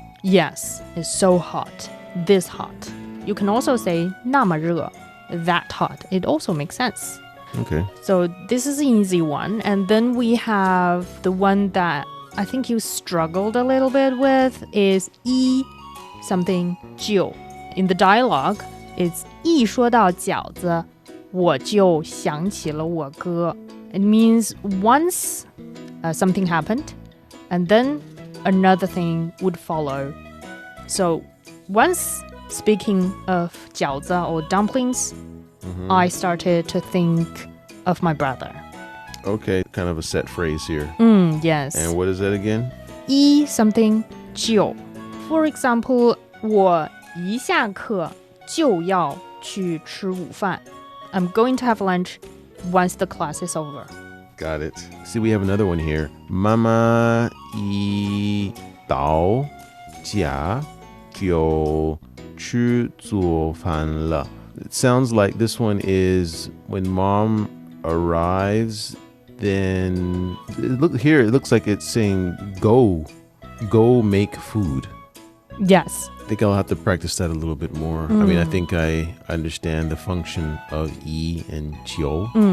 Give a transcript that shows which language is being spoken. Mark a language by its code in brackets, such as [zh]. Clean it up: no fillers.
[en] Yes, it's so hot. This hot. You can also say 那么热. That hot. It also makes sense. Okay. So this is an easy one. And then we have the one that I think you struggled a little bit with is 一 something 就. [zh] In the dialogue, it's 一说到饺子，我就想起了我哥. [en] It means once something happened, and then another thing would follow. So once speaking of 饺子 or dumplings, I started to think of my brother. Okay, kind of a set phrase here. Yes. And what is that again? 一 something 就. [zh] For example, 我一下课就要去吃午饭. [en] I'm going to have lunch once the class is over. Got it. See, we have another one here. [zh] 妈妈一到家就去做饭了. [en] It sounds like this one is when mom arrives, then here it looks like it's saying go make food. Yes. I think I'll have to practice that a little bit more. I mean, I think I understand the function of 一 and 就.